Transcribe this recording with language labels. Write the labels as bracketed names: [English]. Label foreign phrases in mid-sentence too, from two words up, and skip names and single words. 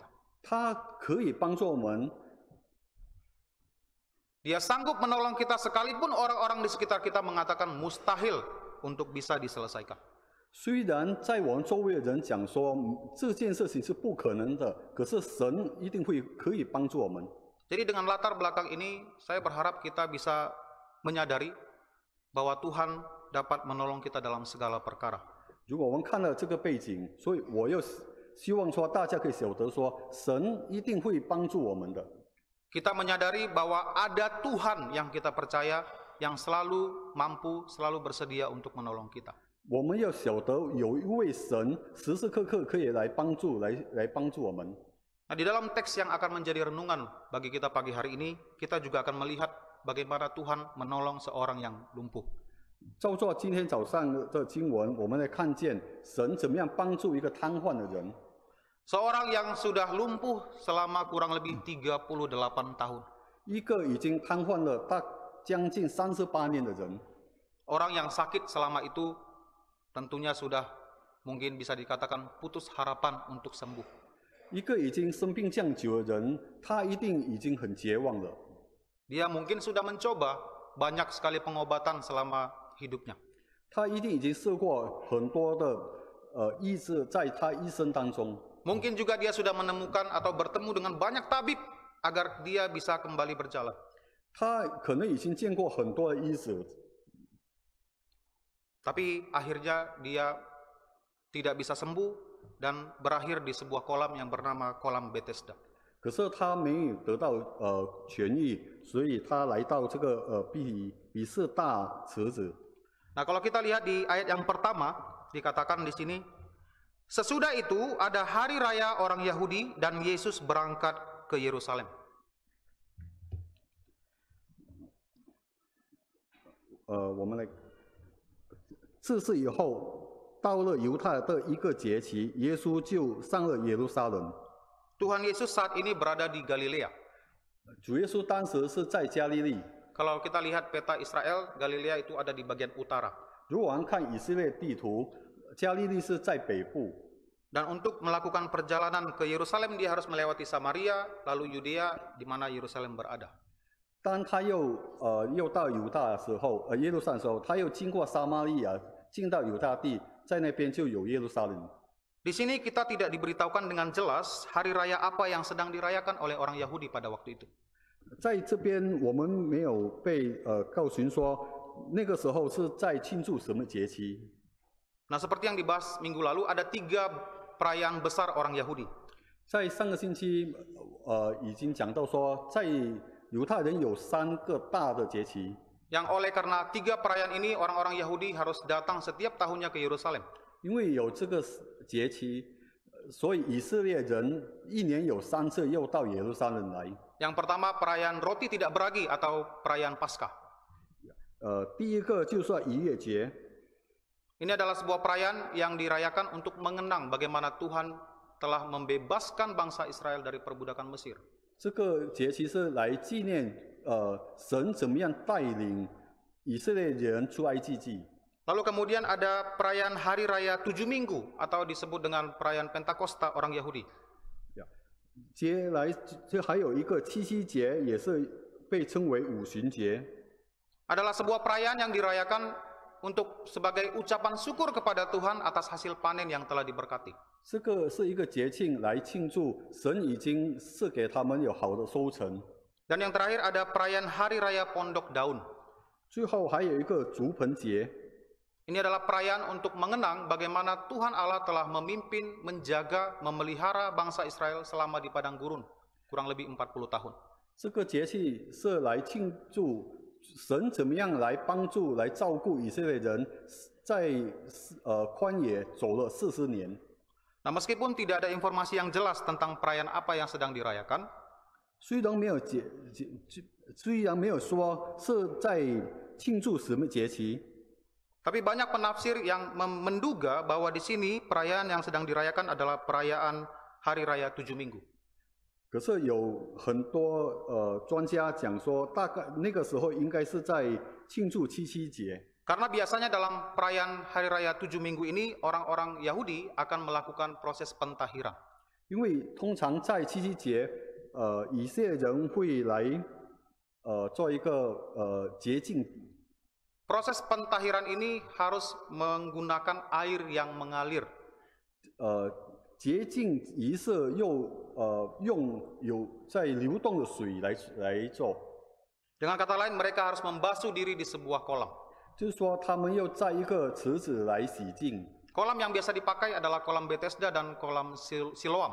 [Chinese] 他可以帮助我们， [Indonesian] Dia sanggup menolong kita sekalipun orang-orang di sekitar kita mengatakan mustahil untuk bisa diselesaikan. [Chinese] 虽然在我们周围的人讲说这件事情是不可能的，可是神一定可以帮助我们。 [Indonesian] Jadi dengan latar belakang ini, saya berharap kita bisa menyadari bahwa Tuhan dapat menolong kita dalam segala perkara. [Chinese] 如果我们看了这个背景，所以我又希望说大家可以晓得说，神一定会帮助我们的。 [Indonesian] Kita menyadari bahwa ada Tuhan yang kita percaya, yang selalu mampu, selalu bersedia untuk menolong kita. [Chinese] 我们要晓得有一位神时时刻刻可以来帮助我们。 [Indonesian] Nah, di dalam teks yang akan menjadi renungan bagi kita pagi hari ini, kita juga akan melihat bagaimana Tuhan menolong seorang yang lumpuh. [Chinese] 照做今天早上的经文，我们来看见神怎么样帮助一个瘫痪的人， [Indonesian] Seorang yang sudah lumpuh selama kurang lebih 38 tahun. [Chinese] 一个已经瘫痪了将近38年的人， [Indonesian] Orang yang sakit selama itu tentunya sudah mungkin bisa dikatakan putus harapan untuk sembuh. [Chinese] 一个已经生病这样久的人，他一定已经很绝望了。 [Indonesian] Dia mungkin sudah mencoba banyak sekali pengobatan selama hidupnya. [Chinese] 他一定已经试过很多的医治，在他一生当中， [Indonesian] Mungkin juga dia sudah menemukan atau bertemu dengan banyak tabib agar dia bisa kembali berjalan. [Chinese] 他可能已经见过很多的医治， [Indonesian] Tapi akhirnya dia tidak bisa sembuh dan berakhir di sebuah kolam yang bernama kolam Bethesda. [Chinese] 可是他没有得到痊愈，所以他来到这个比士大池子。 [Indonesian] Nah, kalau kita lihat di ayat yang pertama dikatakan di sini, sesudah itu ada hari raya orang Yahudi dan Yesus berangkat ke Yerusalem. [Chinese] 我们来，自此以后，到了犹太的一个节期，耶稣就上了耶路撒冷。 [Indonesian] Tuhan Yesus saat ini berada di Galilea. [Chinese] 主耶稣当时是在加利利。 [Indonesian] Kalau kita lihat peta Israel, Galilea itu ada di bagian utara. [Chinese] 如果我们看以色列地图，加利利是在北部。 [Indonesian] Dan untuk melakukan perjalanan ke Yerusalem, dia harus melewati Samaria, lalu Yudea, di mana Yerusalem berada. [Chinese] 当他又到犹大的时候，耶路撒冷的时候，他又经过撒玛利亚，进到犹大地，在那边就有耶路撒冷。 [Indonesian] Di sini kita tidak diberitahukan dengan jelas hari raya apa yang sedang dirayakan oleh orang Yahudi pada waktu itu. [Chinese] 在这边我们没有被告诉说那个时候是在庆祝什么节期。 [Indonesian] Nah, seperti yang dibahas minggu lalu, ada 3 perayaan besar orang Yahudi. [Chinese] 在上个星期已经讲到说，在犹太人有3个大的节期。 [Indonesian] Yang oleh karena 3 perayaan ini, orang-orang Yahudi harus datang setiap tahunnya ke Yerusalem. [Chinese] 因为有这个节期，所以以色列人一年有3次又到耶路撒冷来。 [Indonesian] Yang pertama perayaan roti tidak beragi atau perayaan Paskah. [Chinese] 第一个就是说逾越节， [Indonesian] Ini adalah sebuah perayaan yang dirayakan untuk mengenang bagaimana Tuhan telah membebaskan bangsa Israel dari perbudakan Mesir. [Chinese] 这个节期是来纪念神怎么样带领以色列人出埃及记。 [Indonesian] Lalu kemudian ada perayaan Hari Raya 7 Minggu atau disebut dengan perayaan Pentakosta orang Yahudi. [Chinese] 这还有一个七夕节，也是被称为五旬节。 [Indonesian] Adalah sebuah perayaan yang dirayakan untuk sebagai ucapan syukur kepada Tuhan atas hasil panen yang telah diberkati. [Chinese] 这个是一个节庆来庆祝神已经赐给他们有好的收成。 [Indonesian] Dan yang terakhir ada perayaan Hari Raya Pondok Daun. [Chinese] 最后还有一个竹棚节。 [Indonesian] Ini adalah perayaan untuk mengenang bagaimana Tuhan Allah telah memimpin, menjaga, memelihara bangsa Israel selama di padang gurun, kurang lebih 40 tahun. [Chinese] 这个节气是来庆祝神怎么样来帮助、来照顾以色列人，在旷野走了40年。 [Indonesian] Nah, meskipun tidak ada informasi yang jelas tentang perayaan apa yang sedang dirayakan, [Chinese] 虽然没有说是在庆祝什么节期。 [Indonesian] tapi banyak penafsir yang menduga bahwa di sini perayaan yang sedang dirayakan adalah perayaan Hari Raya 7 Minggu. [Chinese] 可是有很多专家讲说，大概那个时候应该是在庆祝七七节。 [Indonesian] Karena biasanya dalam perayaan Hari Raya 7 Minggu ini, orang-orang Yahudi akan melakukan proses pentahiran. [Chinese] 因为通常在七七节，以色列人会来做一个洁净。 [Indonesian] Proses pentahiran ini harus menggunakan air yang mengalir. [Chinese] 洁净仪式又用有在流动的水来做。 [Indonesian] Dengan kata lain, mereka harus membasuh diri di sebuah kolam. [Chinese] 就是说，他们要在一个池子来洗净。 [Indonesian] Kolam yang biasa dipakai adalah kolam Bethesda dan kolam Siloam.